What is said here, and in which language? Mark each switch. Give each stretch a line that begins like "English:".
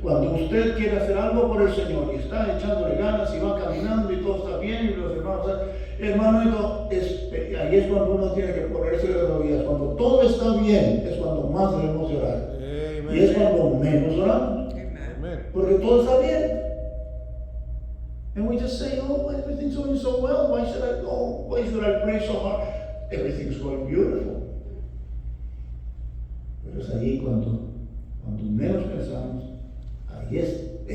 Spanish: Cuando usted quiere hacer algo por el Señor y está echándole ganas y va caminando y todo está bien, y los hermanos, hermano, ahí es cuando uno tiene que ponerse de rodillas. Cuando todo está bien, es cuando más debemos orar. Amen. Y es cuando menos oramos. Amen. Porque todo está bien.
English: And we just say, oh, everything's going so well. Why should I go? Why should I pray so hard? Everything's going beautiful.
Spanish: Pero es allí cuando menos pensamos, ahí es.